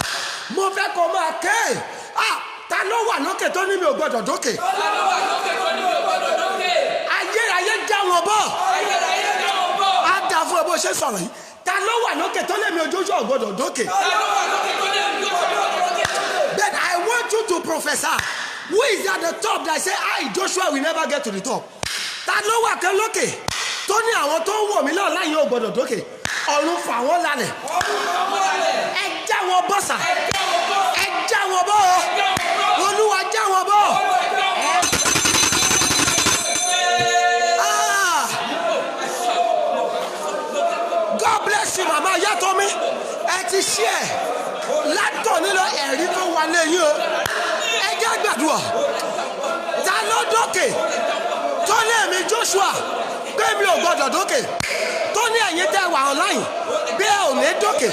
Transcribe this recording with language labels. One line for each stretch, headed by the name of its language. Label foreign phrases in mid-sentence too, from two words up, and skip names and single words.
Yoruba: Mo fẹ́ kó máa ké. Ta ló wà lókè tó ní mi ò gbọ́dọ̀ dókè? Ta ló wà lókè tó ní mi ò gbọ́dọ̀ dókè? Ayérayé já wọn bọ̀. Ayérayé já wọn bọ̀. Á dà fún ẹ bó ṣe sọ̀rọ̀ yìí. Ta ló wà lókè tó lé mi ojoojúmọ́ ò gbọ́dọ̀ dókè? Ta ló wà lókè tó ní mi ò gbọ́dọ̀ dókè?
English: Then I want you to prophesy. Who is at the top that say, Joshua will never get to the top?
Yoruba: Ta ló wà kẹ́ lókè tó ní àwọn tó ń wò mí náà láyé ò gbọ́dọ̀ dókè? Ọ̀run fà wọ́n lálẹ̀. Ẹ já wọn bọ́ sà. Ẹ já wọn bọ́ o. Olúwa já wọn bọ́.
English: God bless you mama Yatomi.
Yoruba: Ẹ ti ṣí ẹ̀ látọ̀ nílò ẹ̀rí tó wà lẹ́yìn o. Ẹ jẹ́ gbàdúrà. Ta ló dókè tó ní èmi Joshua pé mi ò gbọ́dọ̀ dókè? Tó ní ẹ̀yin tẹ́ wà online bí ẹ ò ní dókè.